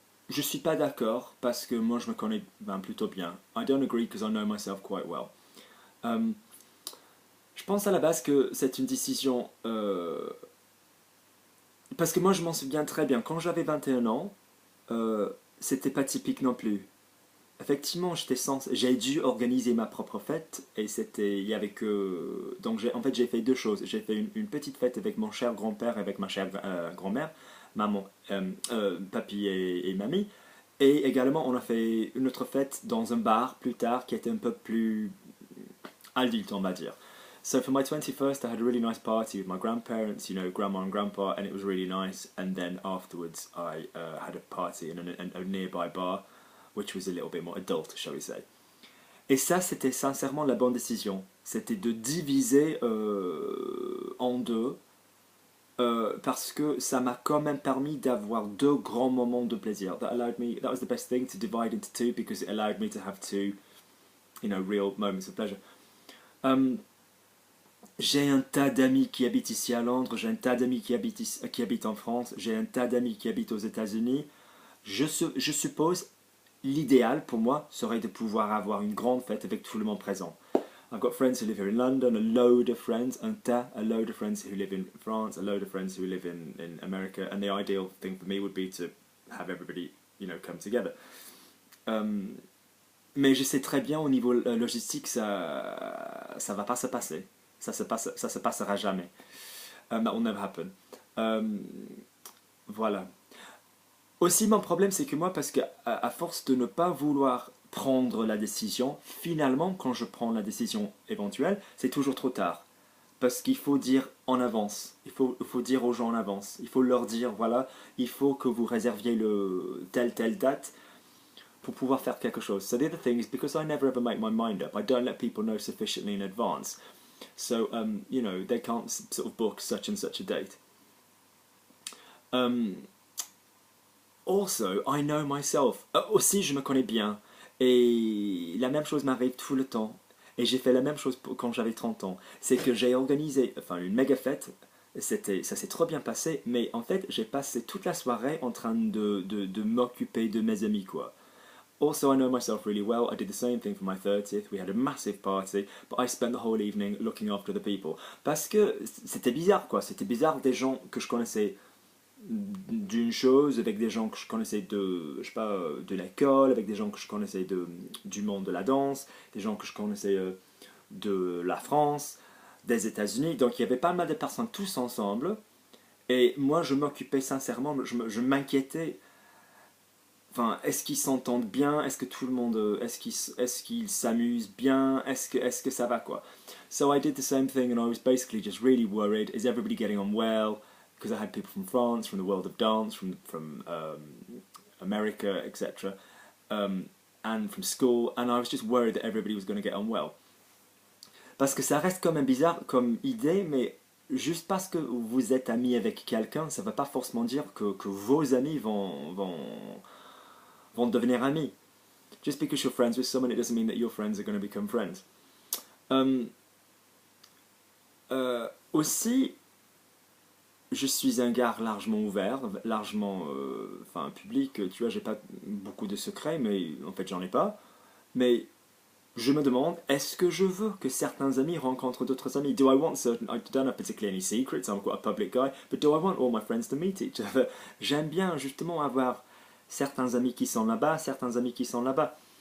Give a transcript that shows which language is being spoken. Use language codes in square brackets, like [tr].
[fr] Je suis pas d'accord parce que moi je me connais plutôt bien. [en] I don't agree because I know myself quite well. [fr] Je pense à la base que c'est une décision parce que moi je m'en souviens très bien. Quand j'avais 21 ans, c'était pas typique non plus. Effectivement, j'ai dû organiser ma propre fête et il y avait que donc j'ai fait deux choses. J'ai fait une petite fête avec mon cher grand-père et avec ma chère grand-mère, maman, papy et mamie, et également on a fait une autre fête dans un bar plus tard qui était un peu plus adulte, on va dire. [en] So for my 21st, I had a really nice party with my grandparents, you know, grandma and grandpa, and it was really nice. And then afterwards, I had a party in a nearby bar, which was a little bit more adult, shall we say. [fr] Et ça, c'était sincèrement la bonne décision. C'était de diviser en deux, parce que ça m'a quand même permis d'avoir deux grands moments de plaisir. [en] That was the best thing, to divide into two, because it allowed me to have two, you know, real moments of pleasure. [fr] J'ai un tas d'amis qui habitent ici à Londres, j'ai un tas d'amis qui habitent en France, j'ai un tas d'amis qui habitent aux États-Unis. Je suppose, l'idéal pour moi serait de pouvoir avoir une grande fête avec tout le monde présent. [en] I've got friends who live here in London, a load of friends, a load of friends who live in France, a load of friends who live in America, and the ideal thing for me would be to have everybody, you know, come together. [fr] Mais je sais très bien au niveau logistique, ça va pas se passer. Ça se passera jamais. [en] That will never happen. [fr] Voilà. Aussi, mon problème, c'est que moi, parce qu'à force de ne pas vouloir prendre la décision, finalement, quand je prends la décision éventuelle, c'est toujours trop tard. Parce qu'il faut dire en avance. Il faut dire aux gens en avance. Il faut leur dire, voilà, il faut que vous réserviez telle date pour pouvoir faire quelque chose. [en] So the other thing is, because I never ever make my mind up, I don't let people know sufficiently in advance. So, you know, they can't sort of book such and such a date. Also, I know myself. [fr] Aussi, je me connais bien. Et la même chose m'arrive tout le temps. Et j'ai fait la même chose quand j'avais 30 ans. C'est que j'ai organisé une méga fête. Ça s'est trop bien passé. Mais en fait, j'ai passé toute la soirée en train de m'occuper de mes amis, quoi. [en] Also, I know myself really well. I did the same thing for my 30th. We had a massive party, but I spent the whole evening looking after the people. [fr] Parce que c'était bizarre, quoi. C'était bizarre, des gens que je connaissais d'une chose, avec des gens que je connaissais de l'école, avec des gens que je connaissais du monde de la danse, des gens que je connaissais de la France, des États-Unis. Donc il y avait pas mal de personnes tous ensemble. Et moi, je m'occupais sincèrement, je m'inquiétais. Enfin, est-ce qu'ils s'entendent bien? Est-ce que tout le monde, est-ce qu'ils s'amusent bien? Est-ce que ça va, quoi? [en] So I did the same thing, and I was basically just really worried. Is everybody getting on well? Because I had people from France, from the world of dance, from America, etc., and from school, and I was just worried that everybody was going to get on well. [fr] Parce que ça reste quand même bizarre comme idée, mais juste parce que vous êtes ami avec quelqu'un, ça ne veut pas forcément dire que vos amis vont devenir amis. [en] Just because you're friends with someone, it doesn't mean that your friends are going to become friends. [fr] Aussi, je suis un gars largement ouvert, largement public. Tu vois, j'ai pas beaucoup de secrets, mais en fait, j'en ai pas. Mais je me demande, est-ce que je veux que certains amis rencontrent d'autres amis? [en] Do I want certain... I don't have particularly any secrets, I'm quite a public guy, but do I want all my friends to meet each other? [fr] J'aime bien justement avoir certains amis qui sont là-bas, certains amis qui sont là-bas.